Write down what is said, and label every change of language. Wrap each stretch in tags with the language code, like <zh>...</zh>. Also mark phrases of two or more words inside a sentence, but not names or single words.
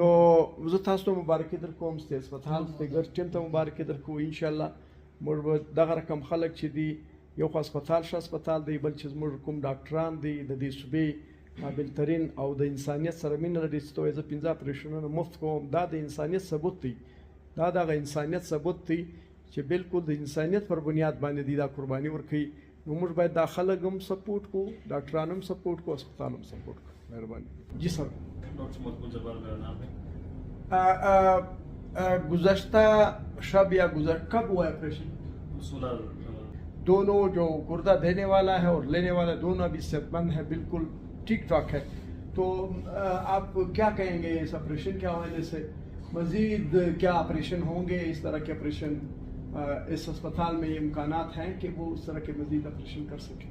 <ps>نو زه تاسو مبارکي در کوم ستاسو هسپتال ته ګر ټیم ته مبارکي در کوم ان شاء الله موږ به دغه رقم خلک چې دی یو خو هسپتال هسپتال دی بل چې موږ کوم ډاکټران دی د دې صوبې قابل ترین او د انسانیت سره مینه لري چې توې زه 15 اپریشنونه مفت کوم دا د انسانیت ثبوت دی دا دغه انسانیت ثبوت دی چې بالکل د انسانیت پر بنیاد باندې دی دا قرباني ورکوي نو موږ باید دا خلک هم سپورټ کو ډاکټران هم سپورټ کو هسپتال هم سپورټ کو مهرباني جی سر</ps> <ur>ڈاکٹر مقبول جبار میرا نام ہے گزشتہ شب یا کب ہوا آپریشن 16 دونوں جو گردہ دینے والا ہے اور لینے والا دونوں ابھی صحت مند ہے بالکل ٹھیک ٹھاک ہے تو آپ کیا کہیں گے اس آپریشن کے حوالے سے مزید کیا آپریشن ہوں گے اس طرح کے آپریشن اس اسپتال میں یہ امکانات ہیں کہ وہ اس طرح کے مزید آپریشن کر سکیں</ur>